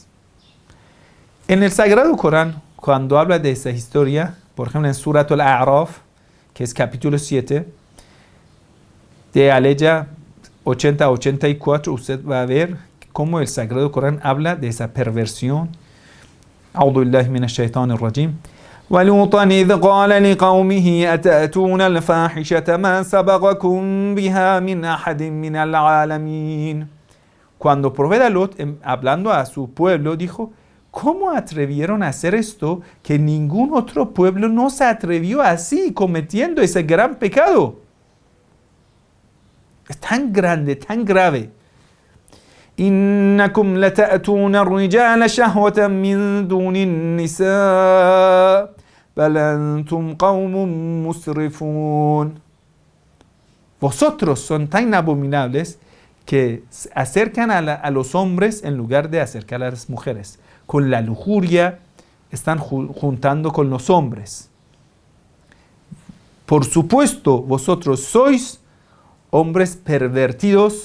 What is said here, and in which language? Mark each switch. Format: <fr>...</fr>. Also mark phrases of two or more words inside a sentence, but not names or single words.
<es>En el Sagrado Corán, cuando habla de esa historia, por ejemplo en Surat al-A'raf, que es capítulo 7, de Aleya 80 a 84, usted va a ver cómo el Sagrado Corán habla de esa perversión.</es> <ar>أعوذ بالله من الشيطان الرجيم ولوطا إذ قال لقومه أتأتون الفاحشة ما سبقكم بها من أحد من العالمين.</ar> <es>Cuando profeta Lot, hablando a su pueblo, dijo: ¿cómo atrevieron a hacer esto que ningún otro pueblo no se atrevió así, cometiendo ese gran pecado? Es tan grande, tan grave.</es> <ar>إنكم لتأتون الرجال شهوة من دون النساء بل أنتم قوم مسرفون.</ar> <es>Vosotros son tan abominables que acercan a los hombres en lugar de acercar a las mujeres. Con la lujuria están juntando con los hombres. Por supuesto, vosotros sois hombres pervertidos.</es>